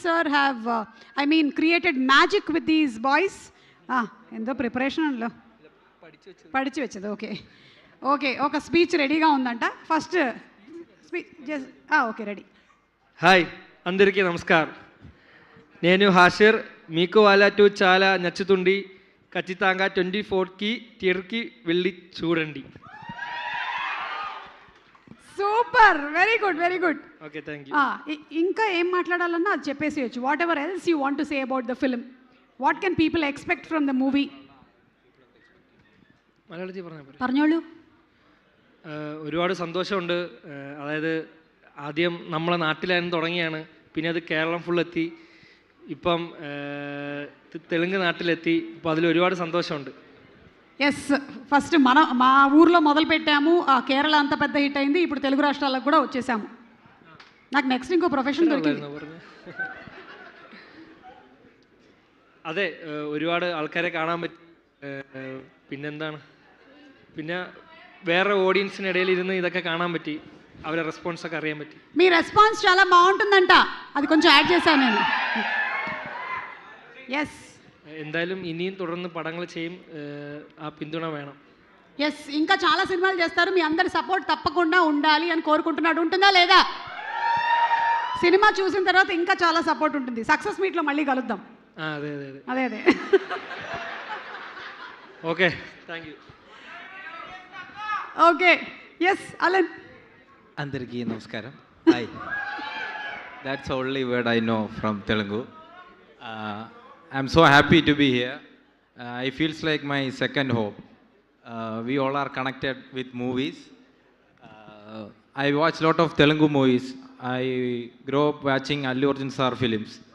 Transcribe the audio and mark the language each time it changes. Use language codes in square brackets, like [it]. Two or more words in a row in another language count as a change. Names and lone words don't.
[en] sir have, created magic with these boys. [te] ఎందో preparation ఉన్లో. పడిచి వెచ్చాడు. Okay. [en] Oka speech ready [te] గా ఉందంట. [en] First speech just okay, ready. [te] హాయ్ అందరికీ నమస్కారం. నేను హాషిర్. మీకు వాళ్ళ టూ చాలా నచ్చుతుంది. ఖచ్చితంగా 24కి థియేటర్కి వెళ్ళి చూడండి. సూపర్, [en] very good. okay, thank you. [te] ఇంకా ఏం మాట్లాడాలన్నా అది చెప్పేసేయచ్చు. [en] whatever else you want to say about the film, what can people expect from the മൂവി? [ml] പറഞ്ഞോളൂ. ഒരുപാട് സന്തോഷമുണ്ട്. അതായത് ആദ്യം നമ്മളെ നാട്ടിലായിരുന്നു തുടങ്ങിയാണ്, പിന്നെ അത് കേരളം ഫുൾ എത്തി, ഇപ്പം തെലുങ്ക് നാട്ടിലെത്തി. ഇപ്പോൾ അതിൽ ഒരുപാട് സന്തോഷമുണ്ട്. [te] ఎస్, ఫస్ట్ మా ఊర్లో మొదలు పెట్టాము, కేరళ అంత పెద్ద హిట్ అయింది, ఇప్పుడు తెలుగు రాష్ట్రాలకు కూడా వచ్చేసాము. నాకు నెక్స్ట్ ఇంకో ప్రొఫెషన్ దొరికింది. [ml] അതെ, ഒരുപാട് ആൾക്കാരെ കാണാൻ പറ്റി. പിന്നെന്താണ്, പിന്നെ വേറെ ഓഡിയൻസിനിടയിൽ ഇരുന്ന് ഇതൊക്കെ കാണാൻ പറ്റി, അവരെ റെസ്പോൺസ് ഒക്കെ അറിയാൻ പറ്റി. [te] మీ రెస్పాన్స్ చాలా బాగుంటుందంట, అది కొంచెం యాడ్ చేశాను నేను. ఎస్, [ml] എന്തായാലും ഇനിയും തുടർന്ന് പടങ്ങൾ ചെയ്യും, ആ പിന്തുണ വേണം. [te] ఎస్, ఇంకా చాలా సినిమాలు చేస్తారు, మీ అందరి సపోర్ట్ తప్పకుండా ఉండాలి అని కోరుకుంటున్నాడు. ఉంటుందా లేదా? సినిమా చూసిన తర్వాత ఇంకా చాలా సపోర్ట్ ఉంటుంది. [en] success meet [te] మళ్ళీ కలుద్దాం. అదే. [en] okay, thank you. okay, yes Alan. [te] అందరికీ నమస్కారం. హాయ్. [en] That's only word I know from Telugu. I'm so happy to be here. It feels like my second home. We all are connected with movies. I watch lot of Telugu movies. I grew up watching Allu Arjun sir films.